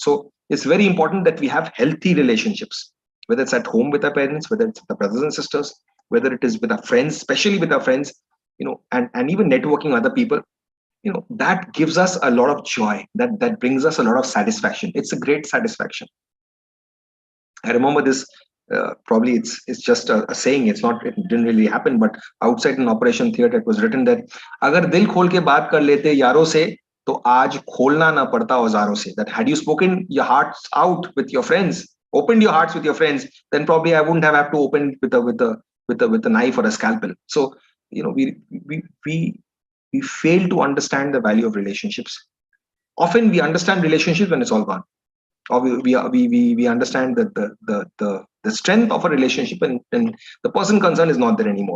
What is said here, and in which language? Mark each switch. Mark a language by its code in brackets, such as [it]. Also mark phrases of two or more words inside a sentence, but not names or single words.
[en] So it's very important that we have healthy relationships, whether it's at home with our parents, whether it's with our brothers and sisters, whether it is with our friends, especially with our friends, and even networking other people. That gives us a lot of joy. That brings us a lot of satisfaction. It's a great satisfaction. I remember this. Probably it's just a saying. It didn't really happen. But outside an operation theater, it was written that [hi] "अगर दिल खोल के बात कर लेते यारों से, तो आज खोलना न पड़ता औज़ारों से." [en] That had you spoken your hearts out with your friends, opened your hearts with your friends, then probably I wouldn't have to open with a knife or a scalpel. So we fail to understand the value of relationships. Often we understand relationships when it's all gone. or we understand that the strength of a relationship, and the person concerned is not there anymore.